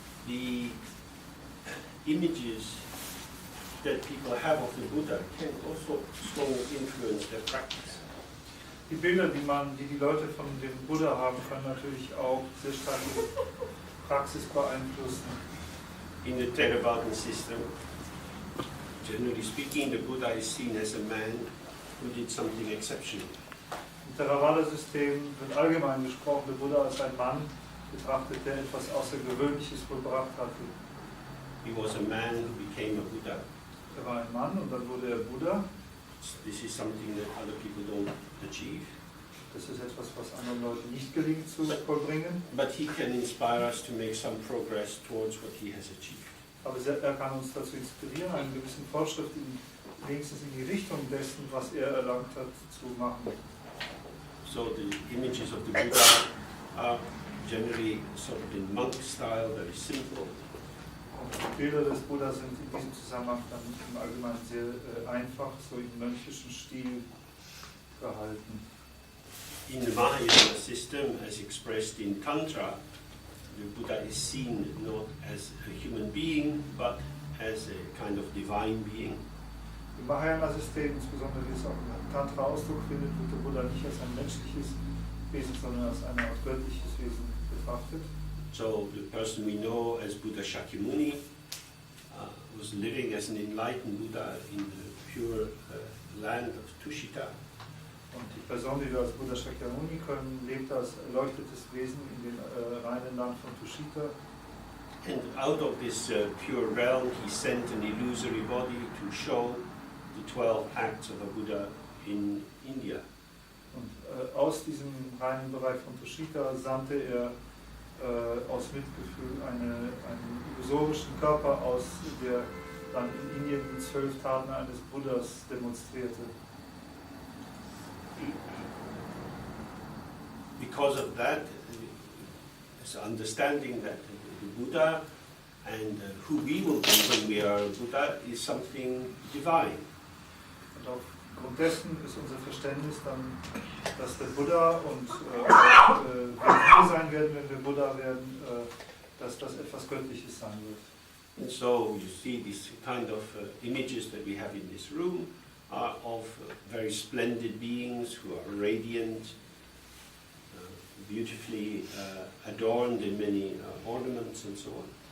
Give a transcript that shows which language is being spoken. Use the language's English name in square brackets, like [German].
[English] the images that people have of the Buddha can also strongly influence their practice. [German] Die Bilder, die Leute von dem Buddha haben, können natürlich auch sehr stark die Praxis beeinflussen. [English] In the Theravadan system, generally speaking, the Buddha is seen as a man who did something exceptional. [German] Im Theravada-System wird allgemein gesprochen, der Buddha als ein Mann betrachtet, der etwas Außergewöhnliches vollbracht hatte. [English] He was a man who became a Buddha. [German] Er war ein Mann und dann wurde er Buddha. [English] This is something that other people don't achieve. [German] Das ist etwas, was anderen Leuten nicht gelingt zu vollbringen. [English] But he can inspire us to make some progress towards what he has achieved. [German] Aber er kann uns dazu inspirieren, einen gewissen Fortschritt wenigstens in die Richtung dessen, was er erlangt hat, zu machen. [English] So the images of the Buddha are generally sort of in monk style, very simple. [German] Und die Bilder des Buddha sind in diesem Zusammenhang dann im Allgemeinen sehr einfach, so im mönchischen Stil gehalten. [English] In the Mahayana system, as expressed in Tantra, the Buddha is seen not as a human being, but as a kind of divine being. [German] Im Mahayana-System, insbesondere wie es auch im Tantra Ausdruck findet, wird der Buddha nicht als ein menschliches Wesen, sondern als eine Art göttliches Wesen betrachtet. [English] So the person we know as Buddha Shakyamuni was living as an enlightened Buddha in the pure land of Tushita. [German] Und die Person, die wir als Buddha Shakyamuni können, lebt als erleuchtetes Wesen in dem reinen Land von Tushita. [English] And out of this pure realm, he sent an illusory body to show the 12 acts of a Buddha in India. [German] Und aus diesem reinen Bereich von Tushita sandte er aus Mitgefühl einen illusorischen Körper aus, der dann in Indien die 12 Taten eines Buddhas demonstrierte. [English] Because of that, it's understanding that the Buddha and who we will be when we are a Buddha is something divine. [German] Und aufgrund dessen ist unser Verständnis dann, dass der Buddha und wie wir sein werden, wenn wir Buddha werden, dass das etwas Göttliches sein wird. [English] And so you see these kind of images that we have in this room are of very splendid beings who are radiant, beautifully adorned in many ornaments and so on.